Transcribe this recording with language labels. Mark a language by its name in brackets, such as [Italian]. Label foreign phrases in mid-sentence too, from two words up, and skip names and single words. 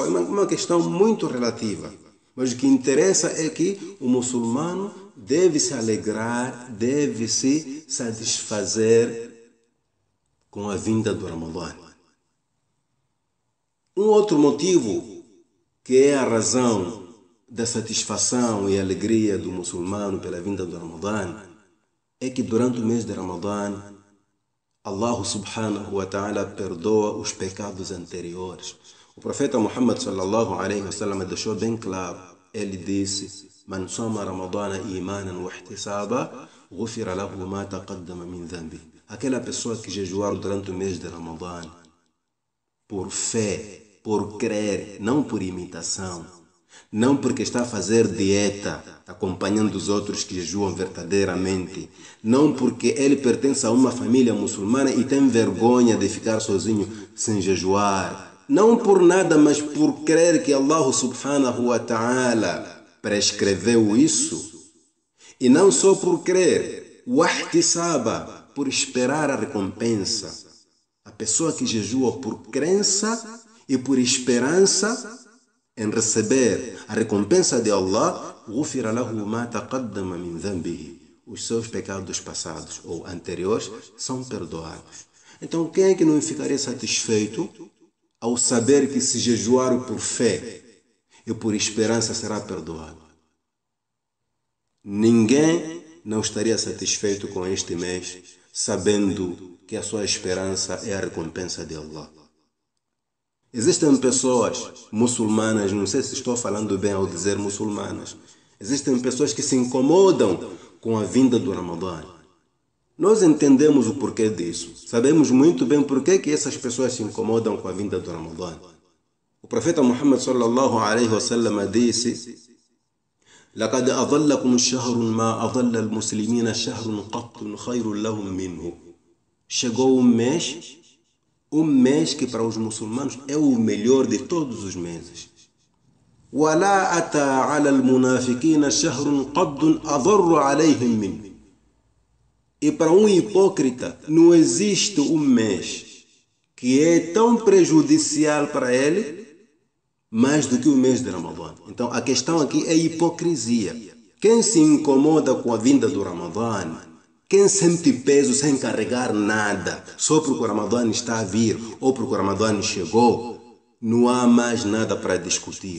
[Portuguese] É uma questão muito relativa. Mas o que interessa é que o muçulmano deve se alegrar, deve se satisfazer com a vinda do Ramadã. Um outro motivo, que é a razão da satisfação e alegria do muçulmano pela vinda do Ramadã, é que durante o mês de Ramadã, Allah [Arabic] سبحانه وتعالى [Portuguese] perdoa os pecados anteriores. O profeta Muhammad [Arabic] صلى الله عليه وسلم [Portuguese] deixou bem claro, ele disse: [Arabic] "من صام رمضان إيمانا واحتسابا غفر له ما تقدم من ذنبه." [Portuguese] Aquela pessoa que jejuar durante o mês de Ramadã por fé, por crer, não por imitação, não porque está a fazer dieta, acompanhando os outros que jejuam verdadeiramente, não porque ele pertence a uma família muçulmana e tem vergonha de ficar sozinho sem jejuar, não por nada, mas por crer que Allah [Arabic] سبحانه وتعالى [Portuguese] prescreveu isso, e não só por crer, wahtisaba, por esperar a recompensa. A pessoa que jejua por crença e por esperança em receber a recompensa de Allah, [Arabic] غُفِرَ لَهُ مَا تَقَدَّمَ مِنْ ذَنْبِهِ. [Portuguese] Os seus pecados passados ou anteriores são perdoados. Então, quem é que não ficaria satisfeito ao saber que se jejuar por fé e por esperança será perdoado? Ninguém não estaria satisfeito com este mês, sabendo que a sua esperança é a recompensa de Allah. Existem pessoas muçulmanas, não sei se estou falando bem ao dizer muçulmanas, existem pessoas que se incomodam com a vinda do Ramadã. Nós entendemos o porquê disso. Sabemos muito bem porquê que essas pessoas se incomodam com a vinda do Ramadã. O profeta Muhammad [Arabic] صلى الله عليه وسلم [Portuguese] disse: [Arabic] "لقد أظلكم شهر ما أظل المسلمين شهر قط خير لهم منه." [Portuguese] Chegou um mês que para os muçulmanos é o melhor de todos os meses. [Arabic] وَلَا أَتَى عَلَى الْمُنَافِقِينَ شَهْرٌ قَدٌّ أَضَرُّ عَلَيْهِمْ مِنْهُ. [Portuguese] E para um hipócrita não existe um mês que é tão prejudicial para ele mais do que o mês de Ramadã. Então a questão aqui é hipocrisia. Quem se incomoda com a vinda do Ramadã, quem sente peso sem carregar nada, só porque o Ramadã está a vir ou porque o Ramadã chegou, não há mais nada para discutir.